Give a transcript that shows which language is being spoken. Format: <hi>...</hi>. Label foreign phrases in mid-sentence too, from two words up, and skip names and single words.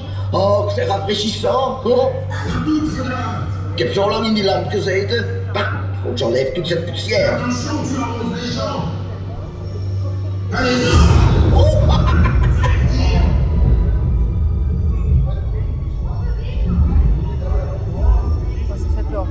<fr>Oh, c'est rafraîchissant. Oh.</fr> <nl>Ik heb zo lang in die lamp gezeten.</nl> <fr>Bah, j'enlève toute cette poussière. Ça fait peur.</fr>